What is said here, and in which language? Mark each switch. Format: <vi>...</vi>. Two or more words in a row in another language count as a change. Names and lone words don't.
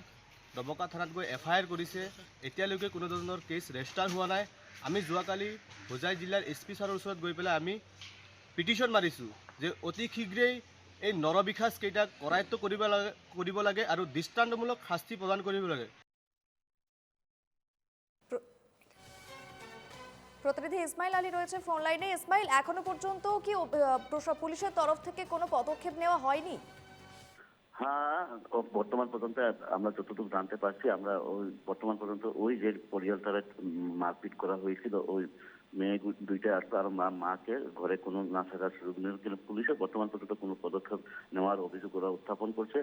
<as>ডবকা থানাত গৈ FIR কৰিছে, এতিয়ালৈকে কোনো ধৰণৰ কেছ ৰেজিষ্টাৰ হোৱা নাই। আমি যোৱাকালি হোজাই জিলাৰ SP ছাৰৰ ওচৰত গৈ পেলাই আমি পিটিশ্যন মাৰিছোঁ যে অতি শীঘ্ৰেই এই নৰবিখাসকেইটাক কৰায়ত্ব কৰিব লাগে আৰু দৃষ্টান্তমূলক শাস্তি প্ৰদান কৰিব লাগে।</as> <bn>প্রতিনিধি ইসমাইল আলী রয়েছে ফোন লাইনে। ইসমাইল, এখনো পর্যন্ত কি পুলিশের তরফ থেকে কোনো পদক্ষেপ নেওয়া হয়নি? হ্যাঁ, বর্তমান পর্যন্ত আমরা যতটুকু জানতে পারছি, আমরা ওই বর্তমান পর্যন্ত ওই যে পরিয়ালটারে মারপিট করা হয়েছিল, ওই মেয়ে দুইটা আসতো আর মাকে ঘরে কোনো না থাকার সুযোগ নেই, কিন্তু পুলিশের বর্তমান পর্যন্ত কোনো পদক্ষেপ নেওয়ার অভিযোগ ওরা উত্থাপন করছে।</bn>